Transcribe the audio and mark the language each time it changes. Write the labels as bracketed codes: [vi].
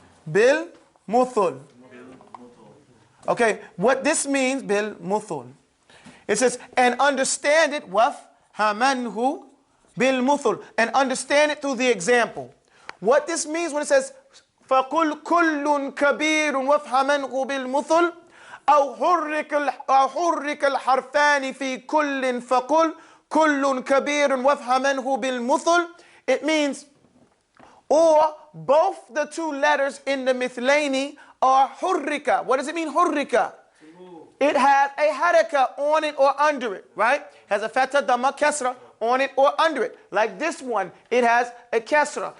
[en] Bilmuthul. Okay, what this means, bilmuthul. It says, and understand it, wafhamanhu bilmuthul. And understand it through the example. What this means when it says, [ar] فَقُلْ كُلٌّ كَبِيرٌ وَافْهَمَنْهُ بِالْمُثُلِ أو حرك الحرفان في كل فقل كل كبير وافهمنه بالمثل. [en] It means, or both the two letters in the mithlaini are hurrika. What does it mean, hurrika? It has a haraka on it or under it, right? Has a fatha, dhamma, kasra on it or under it. Like this one, it has a kasra.